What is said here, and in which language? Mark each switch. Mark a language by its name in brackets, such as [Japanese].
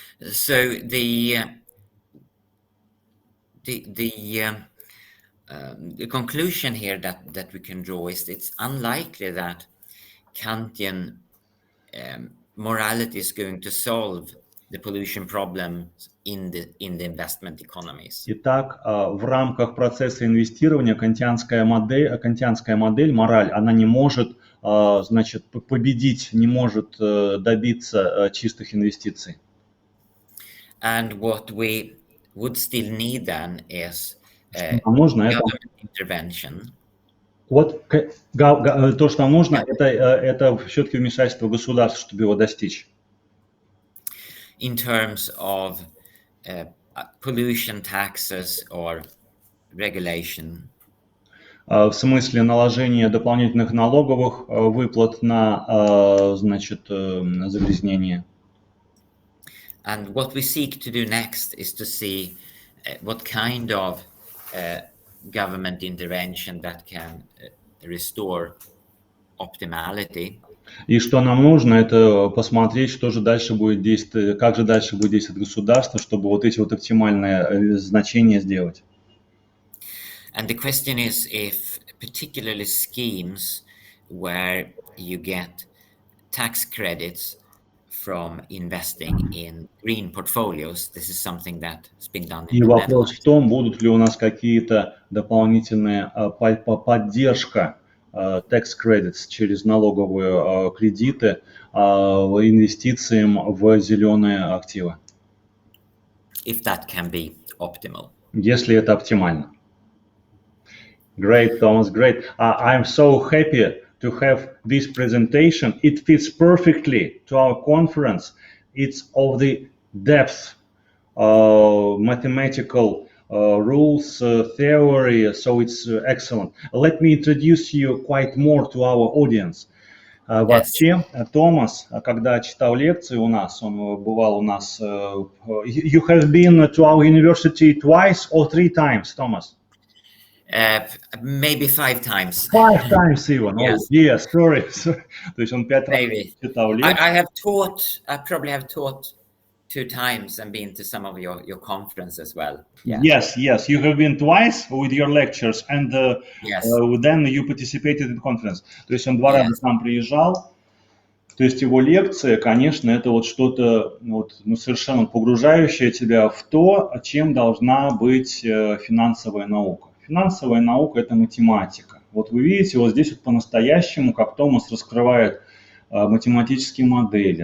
[English] So the conclusion here that we can draw is it's unlikely that Kantian morality is going to solve the pollution problems in the investment economies. [Russian] Итак, в рамках процесса инвестирования кантианская модель, мораль, она не может, значит, победить, не может добиться чистых инвестиций. [English] And what we would still need then is [Russian] Нам нужно это, [English] government intervention. [Russian] вот то, что нам нужно, это все-таки вмешательство государства, чтобы его достичь. [English] In terms of pollution taxes or regulation. [Russian] В смысле наложения дополнительных налоговых выплат на, значит, загрязнение. [English] And what we seek to do next is to see what kind of government intervention that can restore optimality. [Russian] И что нам нужно, это посмотреть, что же дальше будет действовать, как же дальше будет действовать государство, чтобы вот эти вот оптимальные значения сделать. [English] And the question is if particularly schemes where you get tax credits from investing in green portfolios, this is something that's been done in [Russian] И [English] the [Russian] вопрос [English] Netherlands. [Russian] в том, будут ли у нас какие-то дополнительные поддержка tax credits через налоговые кредиты инвестициям в зеленые активы. [English] If that can be optimal. [Russian] Если это оптимально. [English] Great, Thomas, great. I'm so happy to have this presentation. It fits perfectly to our conference. It's of the depth, mathematical rules, theory, so it's excellent. Let me introduce you quite more to our audience. [Russian] Вообще, Томас, когда читал лекции у нас, он бывал у нас. [English] You have been to our university twice or 3 times, Thomas? Maybe 5 times. 5 times even. Yes. Oh, yes, sorry. [Russian] То есть он 5 раз читал лекции. [English] I probably have taught 2 times and been to some of your conferences as well. Yeah. Yes, you have been twice with your lectures and then you participated in conference. [Russian] То есть он 2 раза к нам приезжал. То есть его лекция, конечно, это вот что-то совершенно погружающее тебя в то, чем должна быть финансовая наука. Финансовая наука – это математика. Вот вы видите, вот здесь вот по-настоящему, как Томас раскрывает математические модели.